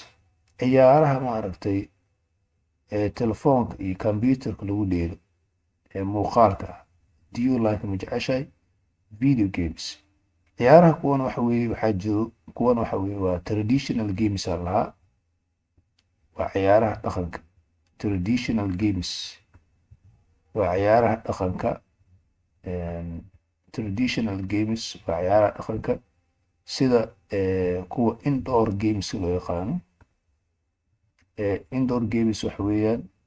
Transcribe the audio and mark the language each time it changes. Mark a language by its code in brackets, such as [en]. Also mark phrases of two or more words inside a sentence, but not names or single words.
[so] ciyaaraha maaragtay ee telefoonka iyo computerka lagu dheelo ee muuqaalka ah [en] do you [so] like ma jeceshahay [en] video games [so] ciyaaraha kuwan waxa weeye waxaa jiro kuwan waxa weeye waa [en] traditional games [so] aan lahaa waa ciyaaraha dhaqanka [en] traditional games [so] waa ciyaaraha dhaqanka [en] traditional games [so] waa ciyaaraha dhaqanka sida kuwa [en] indoor games [so] loo yaqaano [en] indoor games [so] waxa weeyaan